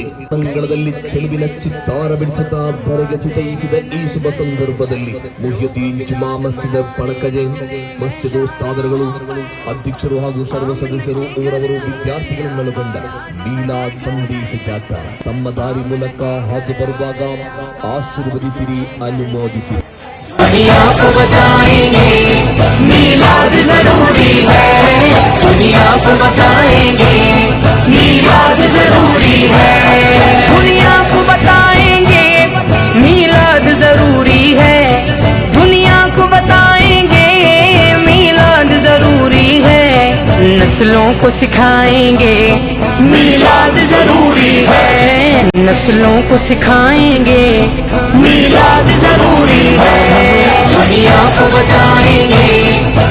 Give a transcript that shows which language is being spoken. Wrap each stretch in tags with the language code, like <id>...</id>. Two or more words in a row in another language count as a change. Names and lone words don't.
<kn>ಅಂಗಳದಲ್ಲಿ ಚೆಲುವಿನ ಚಿತ್ತಾರ ಬಿಡಿಸುತ್ತಾ ಬರೆಗೆ ಚಿತೈಸಿದ ಈ ಶುಭ ಸಂದರ್ಭದಲ್ಲಿ ಮುಹ್ಯುದ್ದೀನ್ ಜುಮಾ ಮಸ್ಜಿದ್ ಪಣಕಜೆ ಮಸ್ಜಿದ್ ಉಸ್ತಾದರುಗಳು, ಅಧ್ಯಕ್ಷರು ಹಾಗೂ ಸರ್ವ ಸದಸ್ಯರು, ಊರವರು, ವಿದ್ಯಾರ್ಥಿಗಳನ್ನೊಳಗೊಂಡ ಮೀಲಾದ್ ಸಂದೇಶ ಜಾಥಾ ತಮ್ಮ ದಾರಿ ಮೂಲಕ ಹಾದು ಬರುವಾಗ ಆಶೀರ್ವದಿಸಿರಿ, ಅನುಮೋದಿಸಿರಿ.</kn> <hi>दुनिया को बताएंगे मीलाद जरूरी है, दुनिया को बताएंगे मीलाद जरूरी है, दुनिया को बताएंगे मीलाद जरूरी है, दुनिया को बताएंगे मीलाद जरूरी है, नस्लों को सिखाएंगे मीलाद जरूरी है, नस्लों को सिखाएंगे मीलाद जरूरी है, दुनिया को बताएंगे</hi>